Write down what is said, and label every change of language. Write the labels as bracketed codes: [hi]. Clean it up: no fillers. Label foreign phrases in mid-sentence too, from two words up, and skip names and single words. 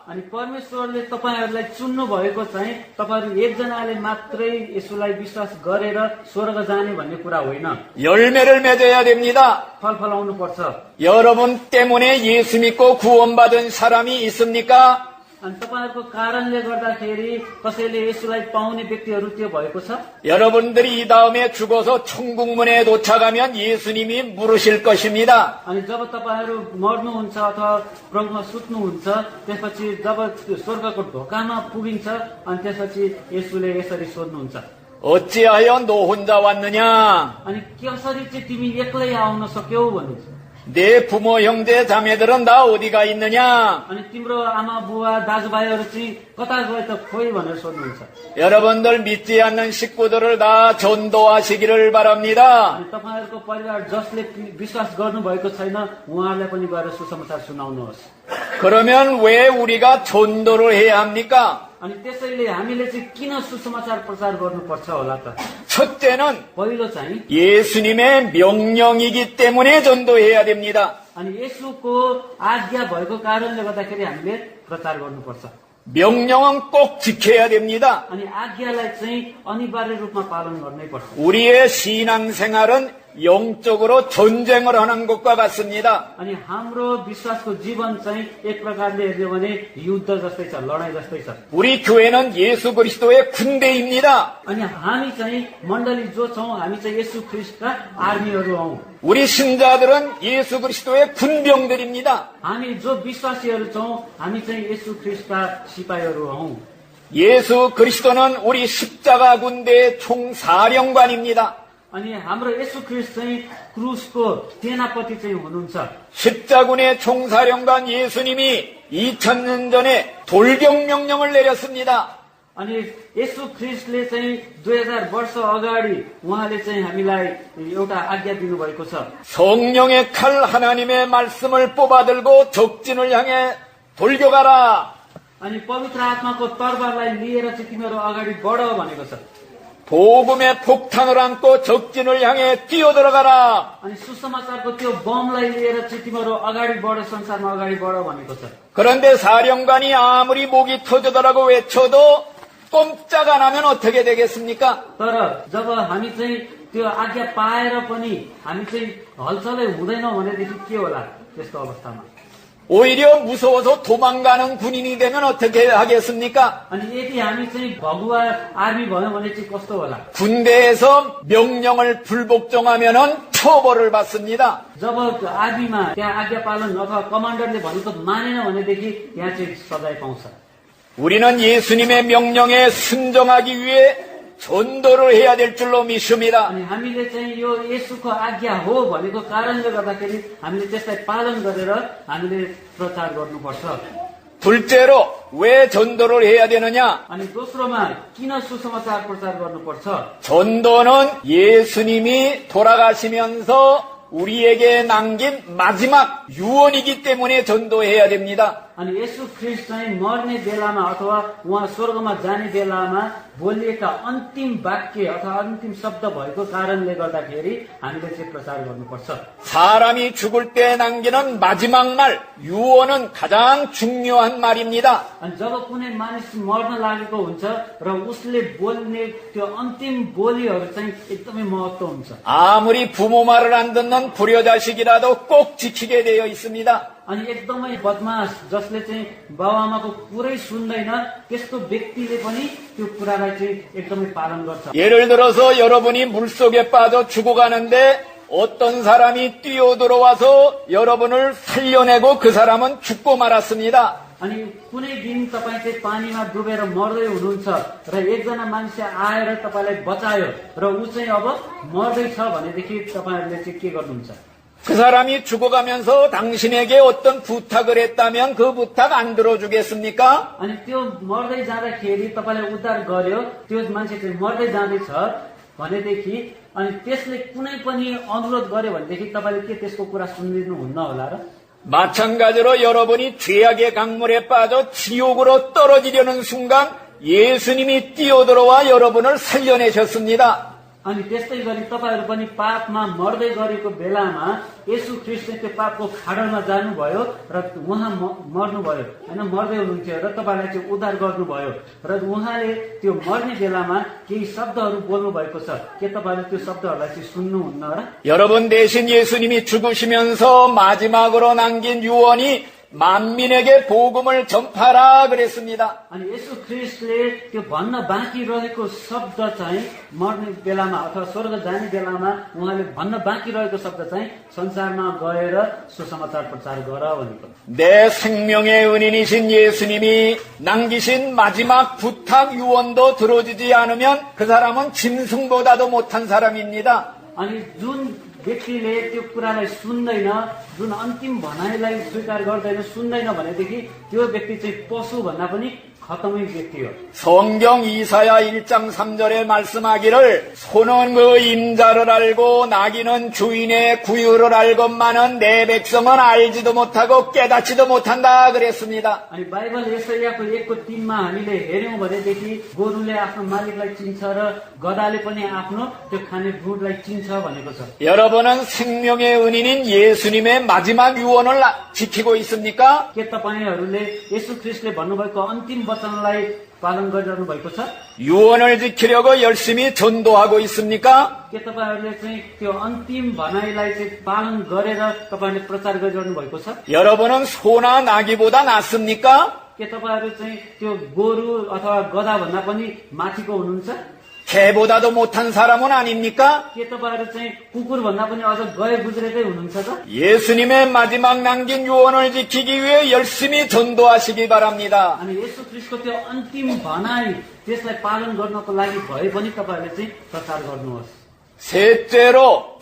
[ne] अनि परमेश्वरले तपाईहरुलाई चुन्नु भएको चाहिँ तपाईहरु एकजनाले मात्रै यसुलाई विश्वास गरेर स्वर्ग जाने भन्ने कुरा होइन। [ko] 열매를 맺어야 됩니다. [ne] फल फलाउनु पर्छ। [ko] 여러분 때문에 예수 믿고 구원받은 사람이 있습니까? [ne] अनि तपाईहरुको कारणले गर्दाखेरि कसैले यसुलाई पाउने व्यक्तिहरु त्यो भएको छ? [ko] 여러분들이 이 다음에 죽어서 천국문에 도착하면 예수님이 물으실 것입니다. [ne] अनि जब तपाईहरु मर्नुहुन्छ अथवा प्रभुमा सुत्नुहुन्छ त्यसपछि जब स्वर्गको ढोकामा पुगिन्छ अनि त्यसपछि यसुले यसरी सोध्नुहुन्छ, [ko] 어찌하여 너 혼자 왔느냐? [ne] अनि कसरी चाहिँ तिमी एक्लै आउन सक्यौ भन्नुहुन्छ। [ko] 내 부모 형제 자매들은 다 어디가 있느냐? [ne] अनि तिम्रो आमा बुवा दाजुभाइहरु चाहिँ कता गए त खोइ भनेर सोध्नुहुन्छ। [ko] 여러분들 믿지 않는 식구들을 다 전도하시기를 바랍니다. [ne] अनि तपाईहरुको परिवार जसले विश्वास गर्नु भएको छैन उहाँहरूलाई पनि गएर सुसमाचार सुनाउनुहोस्। [ko] 그러면 왜 우리가 전도를 해야 합니까? [ne] अनि त्यसैले हामीले चाहिँ किन सुसमाचार प्रचार गर्नुपर्छ होला त? [ko] 첫째는 [ne] पहिलो चाहिँ [ko] 예수님의 명령이기 때문에 전도해야 됩니다. [ne] अनि यसुको आज्ञा भएको कारणले गर्दाखेरि हामीले प्रचार गर्नुपर्छ। [ko] 명령은 꼭 지켜야 됩니다. [ne] अनि आज्ञालाई चाहिँ अनिवार्य रूपमा पालन गर्नै पर्छ। [ko] 우리의 신앙생활은 영적으로 전쟁을 하는 것과 같습니다. [ne] अनि हाम्रो विश्वासको जीवन चाहिँ एक प्रकारले हेर्यो भने युद्ध जस्तै छ, लडाई जस्तै छ। [ko] 우리 교회는 예수 그리스도의 군대입니다. [ne] अनि हामी चाहिँ मण्डली जो छौं हामी चाहिँ येशू ख्रीष्टका आर्मीहरु हौं। [ko] 우리 신자들은 예수 그리스도의 군병들입니다. [ne] हामी जो विश्वासीहरु छौं हामी चाहिँ येशू ख्रीष्टका सिपाहीहरु हौं। [ko] 예수 그리스도는 우리 십자가 군대의 총사령관입니다. [ne] अनि हाम्रो येशू ख्रीष्ट चाहिँ क्रुसको सेनापति चाहिँ हुनुहुन्छ। [ko] 십자군의 총사령관 예수님이 2000년 전에 돌격명령을 내렸습니다. [ne] अनि येशू ख्रीष्टले चाहिँ 2000 वर्ष अगाडि उहाँले चाहिँ हामीलाई एउटा आज्ञा दिनुभएको छ। [ko] 성령의 칼 하나님의 말씀을 뽑아들고 적진을 향해 돌격하라. [ne] अनि पवित्र आत्माको तरबारलाई लिएर चाहिँ तिमीहरू अगाडि बढ भनेको छ। [ko] 복음의 폭탄을 안고 적진을 향해 뛰어들어가라. [ne] अनि सुसमाचारको त्यो बमलाई लिएर चाहिँ तिमीहरू अगाडि बढ, संसारमा अगाडि बढ भनेको छ। [ko] 그런데 사령관이 아무리 목이 터지더라고 외쳐도 꼼짝 안 하면 어떻게 되겠습니까? [ne] तर जब हामी चाहिँ त्यो आज्ञा पाएर पनि हामी चाहिँ हलचलै हुँदैनौँ भनेदेखि के होला त्यस्तो अवस्थामा? [ko] 오히려 무서워서 도망가는 군인이 되면 어떻게 하겠습니까? [ne] अनि यदि हामी चाहिँ भगुवा आर्मी भयौँ भने चाहिँ कस्तो होला? [ko] 군대에서 명령을 불복종하면은 처벌을 받습니다. [ne] जब आर्मीमा त्यहाँ आज्ञा पालन अथवा कमान्डरले भनेको मानेन भनेदेखि त्यहाँ चाहिँ सजाय पाउँछ। [ko] 우리는 예수님의 명령에 순종하기 위해 전도를 해야 될 줄로 믿습니다. [ne] अनि हामीले चाहिँ यो येशूको आज्ञा हो भनेको कारणले गर्दाखेरि हामीले त्यसलाई पालन गरेर हामीले प्रचार गर्नुपर्छ। [ko] 둘째로 왜 전도를 해야 되느냐? [ne] अनि दोस्रोमा किन सुसमाचार प्रचार गर्नुपर्छ? [ko] 전도는 예수님이 돌아가시면서 우리에게 남긴 마지막 유언이기 때문에 전도해야 됩니다. [ne] अनि येशू ख्रीष्ट चाहिँ मर्ने बेलामा अथवा उहाँ स्वर्गमा जाने बेलामा बोलिएका अन्तिम वाक्य अथवा अन्तिम शब्द भएको कारणले गर्दाखेरि हामीले चाहिँ प्रचार गर्नुपर्छ। [ko] 사람이 죽을 때 남기는 마지막 말 유언은 가장 중요한 말입니다. [ne] अनि जब कुनै मानिस मर्न लागेको हुन्छ र उसले बोल्ने त्यो अन्तिम बोलीहरू चाहिँ एकदमै महत्त्व हुन्छ। [ko] 아무리 부모 말을 안 듣는 불효자식이라도 꼭 지키게 되어 있습니다. [ne] अनि एकदमै बदमाश जसले चाहिँ बाबुआमाको कुरै सुन्दैन त्यस्तो व्यक्तिले पनि त्यो कुरालाई चाहिँ एकदमै पालन गर्छ। [ko] 예를 들어서 여러분이 물속에 빠져 죽어가는데 어떤 사람이 뛰어들어와서 여러분을 살려내고 그 사람은 죽고 말았습니다. [ne] अनि कुनै दिन तपाईँ चाहिँ पानीमा डुबेर मर्दै हुनुहुन्छ र एकजना मान्छे आएर तपाईँलाई बचायो र ऊ चाहिँ अब मर्दैछ भनेदेखि तपाईँहरूले चाहिँ के गर्नुहुन्छ? [ko] 그 사람이 죽어가면서 당신에게 어떤 부탁을 했다면 그 부탁 안 들어주겠습니까? [ne] अनि त्यो मर्दै जाँदाखेरि तपाईँलाई उद्धार गर्यो, त्यो मान्छे चाहिँ मर्दै जाँदैछ भनेदेखि अनि त्यसले कुनै पनि अनुरोध गर्यो भनेदेखि तपाईँले के त्यसको कुरा सुनिदिनुहुन्न होला र? [ko] 마찬가지로 여러분이 죄악의 강물에 빠져 지옥으로 떨어지려는 순간 예수님이 뛰어들어와 여러분을 살려내셨습니다. [ne] अनि त्यस्तै गरी तपाईँहरू पनि पापमा मर्दै गरेको बेलामा येशू ख्रीष्टले त्यो पापको खाडलमा जानुभयो र उहाँ मर्नुभयो होइन, मर्दै हुनुहुन्थ्यो र तपाईँलाई चाहिँ उद्धार गर्नुभयो र उहाँले त्यो मर्ने बेलामा केही शब्दहरू बोल्नु भएको छ। के तपाईँले त्यो शब्दहरूलाई चाहिँ सुन्नुहुन्न र? [ko] 여러분 대신 예수님이 죽으시면서 마지막으로 남긴 유언이 만민에게 복음을 전파라 그랬습니다. [ne] अनि येशू ख्रीष्टले त्यो भन्न बाँकी रहेको शब्द चाहिँ मर्ने बेलामा अथवा स्वर्ग जाने बेलामा उहाँले भन्न बाँकी रहेको शब्द चाहिँ संसारमा गएर सुसमाचार प्रचार गर भनेको। [ko] 내 생명의 은인이신 예수님이 남기신 마지막 부탁 유언도 들어주지 않으면 그 사람은 짐승보다도 못한 사람입니다. [ne] अनि जुन व्यक्तिले त्यो कुरालाई सुन्दैन, जुन अन्तिम भनाइलाई स्वीकार गर्दैन, सुन्दैन भनेदेखि त्यो व्यक्ति चाहिँ पशु भन्दा पनि खतमै व्यक्ति हो। [ko] 성경 이사야 1장 3절에 말씀하기를 소는 그 임자를 알고 나귀는 주인의 구유를 알건만은 내 백성은 알지도 못하고 깨닫지도 못한다 그랬습니다. [ne] अनि बाइबल यशायाको 1:3मा हामीले हेर्यौं भनेदेखि गोरुले आफ्नो मालिकलाई चिन्छ र गधाले पनि आफ्नो त्यो खाने भुँडलाई चिन्छ भनेको छ। [ko] 여러분은 생명의 은인인 예수님의 마지막 유언을 지키고 있습니까? [ne] के तपाईहरूले येशू ख्रीष्टले भन्नुभएको अन्तिम वचनलाई पालन गरिरहनु भएको छ? [ko] 유언을 지키려고 열심히 전도하고 있습니까? [ne] के तपाईहरूले चाहिँ त्यो अन्तिम भनाइलाई चाहिँ पालन गरेर तपाईहरूले प्रचार गरिरहनु भएको छ? [ko] 여러분은 소나 나귀보다 낫습니까? [ne] के तपाईहरू चाहिँ त्यो गोरु अथवा गधा भन्दा पनि माथिको हुनुहुन्छ? [ko] 개보다도 못한 사람은 아닙니까? [ne] के तपाईहरू चाहिँ कुकुर भन्दा पनि अझ गए गुज्रेकै हुनुहुन्छ त? [ko] 예수님의 마지막 남긴 유언을 지키기 위해 열심히 전도하시기 바랍니다. [ne] अनि येशू ख्रीष्टको त्यो अन्तिम भनाइ त्यसलाई पालन गर्नको लागि भए पनि तपाईहरूले चाहिँ प्रचार गर्नुहोस्। [ko] 셋째로